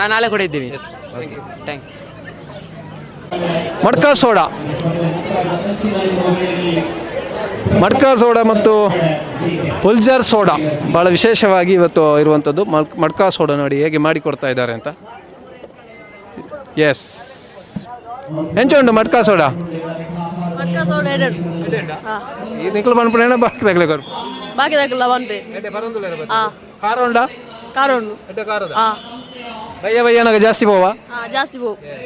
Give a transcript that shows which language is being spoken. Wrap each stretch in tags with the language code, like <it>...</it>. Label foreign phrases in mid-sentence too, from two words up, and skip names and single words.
<kn>ನಾಳೆ ಕೂಡ ಇದ್ದೀವಿ. ಥ್ಯಾಂಕ್ಸ್. ಮಡ್ಕಾ ಸೋಡಾ ಮತ್ತು ಪುಲ್ಜರ್ ಸೋಡಾ ಭಾಳ ವಿಶೇಷವಾಗಿ ಇವತ್ತು ಇರುವಂಥದ್ದು. ಮಡ್ಕಾ ಸೋಡಾ ನೋಡಿ ಹೇಗೆ ಮಾಡಿಕೊಡ್ತಾ ಇದ್ದಾರೆ ಅಂತ. ಎಸ್,</kn> <tcy>ಎಂಚುಂಡು ಮಡ್ಕಾ ಸೋಡಾ? ನಿಖಲು ಪನ್ಪುಣ ಬಾಕಿ ತಗಲೆ ಕೊರ್ಪು ಬಾಕಿ ತಗಲ ಪನ್ಪೆ ಖಾರ ಉಂಡ? ಖಾರ ಉಂಡು. ಖಾರದ ಬಯ್ಯ ಬಯ್ಯನಾಗ ಜಾಸ್ತಿ ಹೋವಾ? ಜಾಸ್ತಿ ಹೋವು.</tcy>